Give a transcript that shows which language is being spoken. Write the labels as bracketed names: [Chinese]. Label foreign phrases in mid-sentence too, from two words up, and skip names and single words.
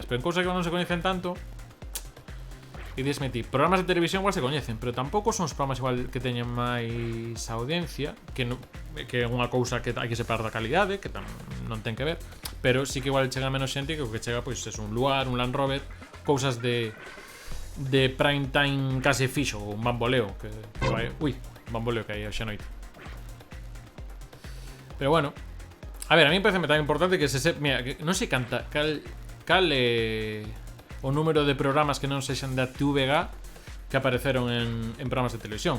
[Galician] Pero en cousas que non se coñecen tanto, e dísme ti, programas de televisión igual se coñecen, pero tampouco son os programas igual que teñen máis audiencia, que é unha cousa que hai que separar da calidade, que non ten que ver, pero sí que igual chega menos xente que o que chega, pois, é un Luar, un Land Rover, cousas de [English] prime time [Galician] case fixo, un bamboleo que vai, un bamboleo que hai hoxe a noite. Pero bueno, a ver, [Spanish] a mí me parece tan importante [Galician] que mira, que non sei cal o número de programas que non sexan da TVG que apareceron en programas de televisión.